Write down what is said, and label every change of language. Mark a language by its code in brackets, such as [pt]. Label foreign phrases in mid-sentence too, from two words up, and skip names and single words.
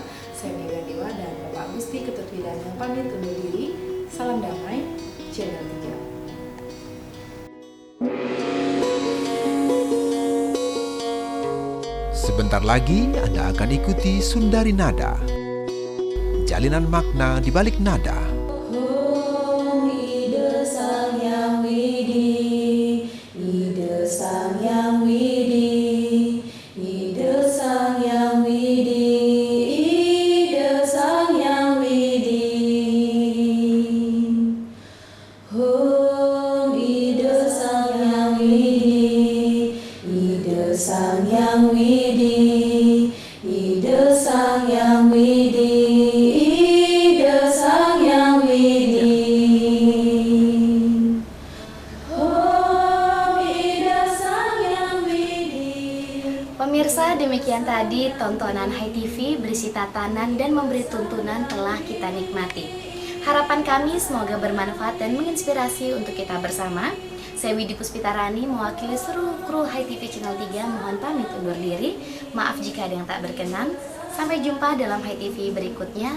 [id] Saya Mega Dewa dan Bapak Agusti Ketut Widana pamit undur diri. Salam damai, Channel 3. Sebentar lagi Anda akan ikuti Sundari Nada. Jalinan makna di balik nada. Om Ida Sang Yang Widi, Ida Sang Yang Widi, Ida Sang Yang Widi, Ida Sang Yang Widi. Om Ida Sang Yang Widi, Ida Sang Yang Widi, Ida Sang Yang Widi. Pemirsa, demikian tadi tontonan Hai TV berisi tatanan dan memberi tuntunan telah kita nikmati. Harapan kami semoga bermanfaat dan menginspirasi untuk kita bersama. Saya Widi Puspitarani mewakili seluruh kru Hai TV Channel 3 mohon pamit undur diri. Maaf jika ada yang tak berkenan. Sampai jumpa dalam Hai TV berikutnya.